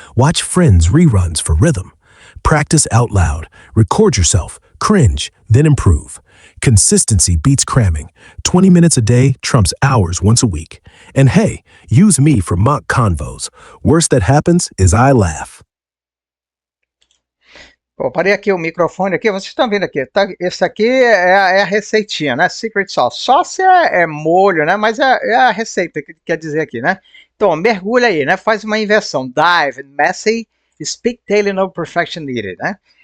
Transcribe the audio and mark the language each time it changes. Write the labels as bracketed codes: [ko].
[en] Watch Friends reruns for rhythm. Practice out loud. Record yourself. Cringe, then improve. Consistency beats cramming. 20 minutes a day trumps hours once a week. And hey, use me for mock convos. Worst that happens is I laugh. [pt] Bom, parei aqui o microfone aqui, vocês estão vendo aqui, tá? Esse aqui é a receitinha, né? [en] Secret sauce. [pt] Sauce é molho, né? Mas é a receita que quer dizer aqui, né? Então, mergulha aí, né? Faz uma inversão. [en] Dive, messy, speak daily, no perfection needed, né?